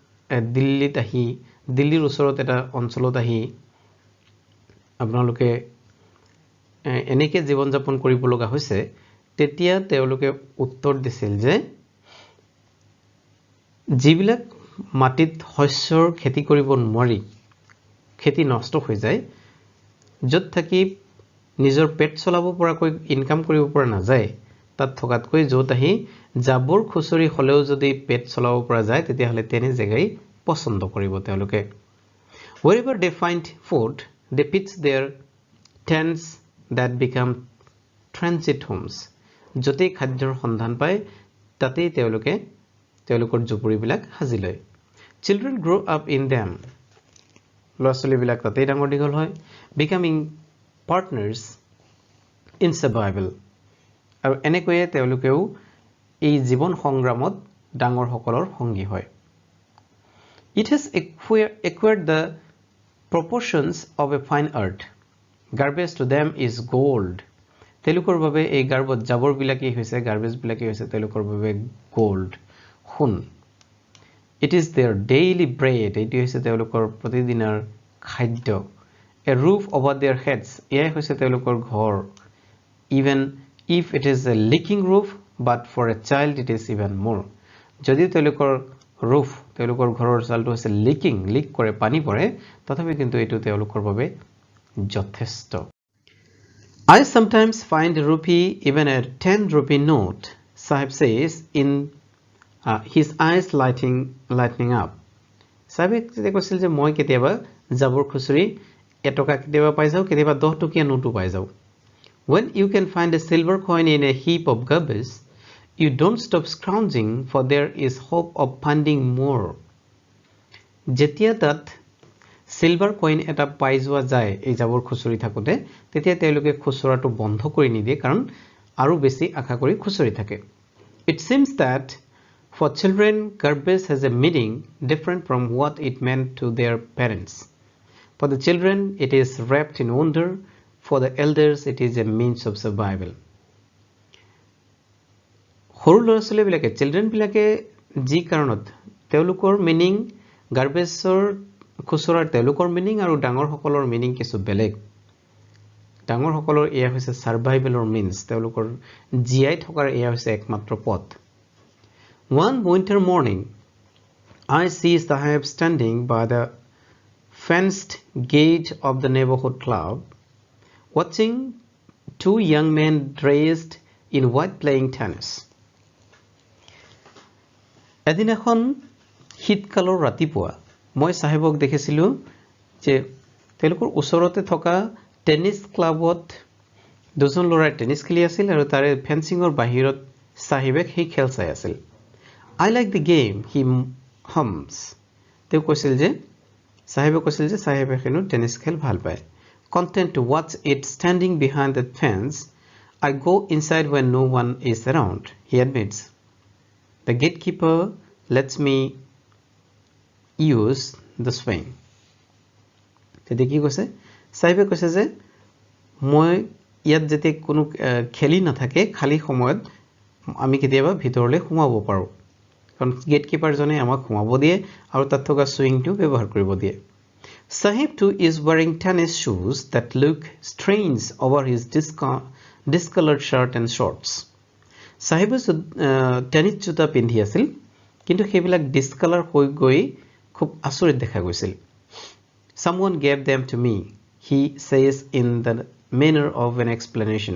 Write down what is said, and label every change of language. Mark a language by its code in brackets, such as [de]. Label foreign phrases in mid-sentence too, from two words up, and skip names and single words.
[as] দিল্লীৰ ওচৰত এটা অঞ্চলত আহি আপোনালোকে এনেকে জীৱন যাপন কৰিব লগা হৈছে তেতিয়া তেওঁলোকে উত্তৰ দিছিল যে যিবিলাক মাটিত শস্যৰ খেতি কৰিব নোৱাৰি খেতি নষ্ট হৈ যায় যত থাকি নিজৰ পেট চলাব পৰাকৈ ইনকাম কৰিব পৰা নাযায় তাত থকাতকৈ যত আহি জাবৰ খুচৰি হলেও যদি পেট চলাব পৰা যায় তেতিয়া হলে তেনে জায়গাই পছন্দ কৰিব তেওঁলোকে [en] wherever they find food they pitch their tents that become transit homes [as] যতে খাদ্যৰ সন্ধান পায় তাতেই তেওঁলোকৰ জুপুৰিবিলাক সাজি লয় [en] children grow up in them [as] ল'ৰা-ছোৱালীবিলাক তাতেই ডাঙৰ দীঘল হয় [en] becoming partners in survival [as] আৰু এনেকৈয়ে তেওঁলোকেও এই জীৱন সংগ্ৰামত ডাঙৰ সকলৰ সংগী হয় [en] it has acquired the proportions of a fine art garbage to them is gold [as] তেওঁলোকৰ বাবে এই গাৰ্বত জাবৰ বিলাকি হৈছে গাৰ্বেজ বিলাকি হৈছে তেওঁলোকৰ বাবে গোল্ড সোণ [en] it is their daily bread [as] এটি হৈছে তেওঁলোকৰ প্ৰতিদিনৰ খাদ্য [en] a roof over their heads [as] এয়া হৈছে তেওঁলোকৰ ঘৰ [en] even if it is a leaking roof but for a child it is even more [as] যদি তেওঁলোকৰ roof তেওঁলোকৰ ঘৰৰ চালটো হৈছে লিক কৰে পানী পৰে তথাপি কিন্তু এটো তেওঁলোকৰ বাবে যথেষ্ট [en] I sometimes find a rupee even a 10 rupee note Sahib says in his eyes lightening up [as] Sahib কৈছিল যে মই কেতিয়াবা জাবৰ খুচৰি এটকা কেতিয়াবা পাই যাও কেতিয়াবা 10 টকীয়া নোটও পাই যাও [en] When you can find a silver coin in a heap of garbage, you don't stop scrounging, for there is hope of finding more. [as] যেতিয়া তাত সিলভাৰ কইন এটা পাই যোৱা যায় এই জাবৰ খুচৰি থাকোতে, তেতিয়া তেওঁলোকে খুচৰাটো বন্ধ কৰি নিদিয়ে, কাৰণ আৰু বেছি আশা কৰি খুচৰি থাকে. [en] It seems that for children, garbage has a meaning different from what it meant to their parents. For the children, it is wrapped in wonder. For the elders, it is a means of survival. [as] সৰু ল'ৰা-ছোৱালীবিলাকে চিলড্ৰেনবিলাকে যি কাৰণত তেওঁলোকৰ [en] meaning garbage [as] খুচৰাৰ তেওঁলোকৰ মিনিং আৰু ডাঙৰসকলৰ মিনিং কিছু বেলেগ. ডাঙৰসকলৰ এয়া হৈছে [en] survival means, [as] তেওঁলোকৰ জীয়াই থকাৰ এয়া হৈছে একমাত্ৰ পথ. [en] One winter morning, I see Sahib standing by the fenced gate of the neighborhood club, watching two young men dressed in white playing tennis. [as] এদিন এখন শীতকালৰ ৰাতিপুৱা মই সাহেবক দেখিছিলোঁ যে তেওঁলোকৰ ওচৰতে থকা [en] tennis club [as] দুজন ল'ৰাই টেনিছ খেলি আছিল আৰু তাৰে ফেন্সিঙৰ বাহিৰত সাহেবে সেই খেল চাই আছিল. [en] I like the game, he hums. [as] তেওঁ কৈছিল যে সাহেবে হেনো টেনিছ খেল ভাল পায়. [en] Content to watch it standing behind the fence, I go inside when no one is around, he admits. The gatekeeper lets me use the swing. [as] তেতিয়া কি কৈছে সাহেবে কৈছে যে মই ইয়াত যেতিয়া কোনো খেলি নাথাকে খালি সময়ত আমি কেতিয়াবা ভিতৰলৈ সোমাব পাৰো, কাৰণ গেটকিপাৰজনে আমাক সোমাব দিয়ে আৰু তাত থকা সুইংটো ব্যৱহাৰ কৰিব দিয়ে. [en] Sahib too is wearing tennis shoes that look strange over his discolored shirt and shorts. [as] Sahib টেনিছ জোতা পিন্ধি আছিল, কিন্তু সেইবিলাক ডিসকালাৰ হৈ গৈ খুব আচৰিত দেখা গৈছিল. [en] Someone gave them to me, he says in the manner of an explanation.